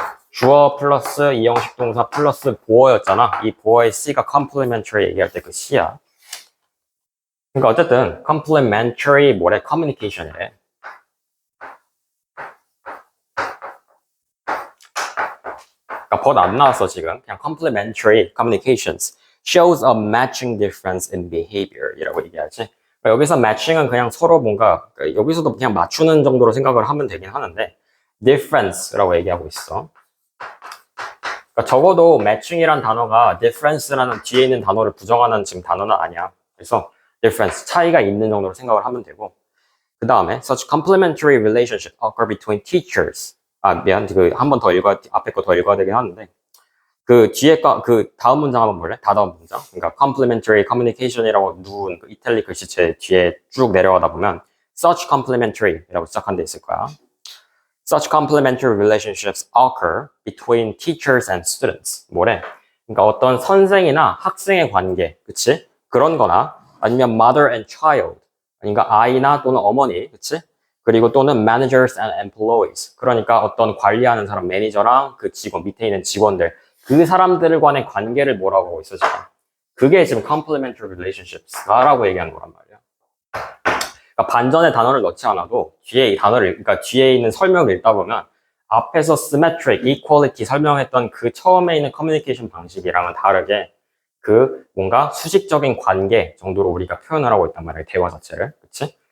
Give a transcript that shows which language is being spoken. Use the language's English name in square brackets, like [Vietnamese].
[Korean] 주어 플러스 이형식 동사 플러스 보어였잖아. 이 보어의 C가 complementary 얘기할 때 그 C야. 그러니까 어쨌든 complementary 뭐래? communication이래. 그러니까 법 안 나왔어 지금. 그냥 [English] complementary communications shows a matching difference in behavior [Korean] 이라고 얘기하지. 그러니까 여기서 matching은 그냥 서로 뭔가 그러니까 여기서도 그냥 맞추는 정도로 생각을 하면 되긴 하는데 difference라고 얘기하고 있어. 그러니까 적어도 matching이란 단어가 difference라는 뒤에 있는 단어를 부정하는 지금 단어는 아니야. 그래서 difference 차이가 있는 정도로 생각을 하면 되고 그 다음에 [English] such complementary relationship occur between teachers. [Korean] 아 미안 한 번 더 읽어 앞에 거 더 읽어야 되긴 하는데 그 뒤에 그 다음 문장 한번 볼래? 다음 문장. 그러니까 complementary communication이라고 누운 그 이탈릭 글씨체 뒤에 쭉 내려가다 보면 such complementary라고 시작한 데 있을 거야. [English] Such complementary relationships occur between teachers and students. [Korean] 뭐래? 그러니까 어떤 선생이나 학생의 관계, 그치? 그런 거나 아니면 [English] mother and child. [Korean] 그러니까 아이나 또는 어머니, 그치? 그리고 또는 [English] managers and employees. [Korean] 그러니까 어떤 관리하는 사람, 매니저랑 그 직원, 밑에 있는 직원들. 그 사람들 간의 관계를 뭐라고 하고 있어, 지금? 그게 지금 complementary relationships라고 얘기하는 거란 말이야. 그러니까 반전의 단어를 넣지 않아도 뒤에 이 단어를, 그러니까 뒤에 있는 설명을 읽다 보면 앞에서 symmetric, equality 설명했던 그 처음에 있는 커뮤니케이션 방식이랑은 다르게 그 뭔가 수직적인 관계 정도로 우리가 표현을 하고 있단 말이야, 대화 자체를. 그치?